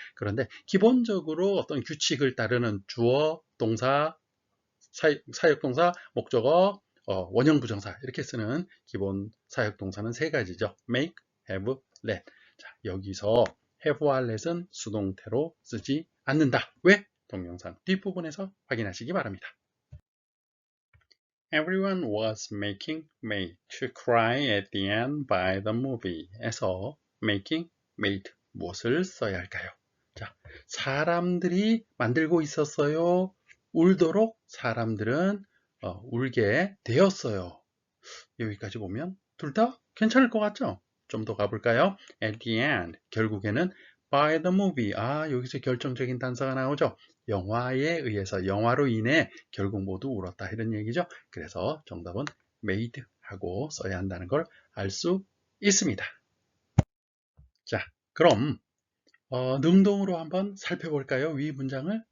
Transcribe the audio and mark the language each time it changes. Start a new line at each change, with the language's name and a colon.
Korean: 그런데 기본적으로 어떤 규칙을 따르는 주어, 동사, 사역동사, 목적어, 원형 부정사 이렇게 쓰는 기본 사역동사는 세 가지죠.
English: make, have, let.
Korean: 자, 여기서 have와 let은 수동태로 쓰지 않는다. 왜? 동영상 뒷부분에서 확인하시기 바랍니다.
English: Everyone was making made to cry at the end by the movie
Korean: 에서 making, made 무엇을 써야 할까요? 자, 사람들이 만들고 있었어요. 울도록 사람들은 울게 되었어요. 여기까지 보면 둘 다 괜찮을 것 같죠? 좀 더 가볼까요?
English: At the end,
Korean: 결국에는
English: by the movie.
Korean: 여기서 결정적인 단서가 나오죠. 영화에 의해서, 영화로 인해 결국 모두 울었다 이런 얘기죠. 그래서 정답은 made 하고 써야 한다는 걸 알 수 있습니다. 자, 그럼 능동으로 한번 살펴볼까요? 위 문장을.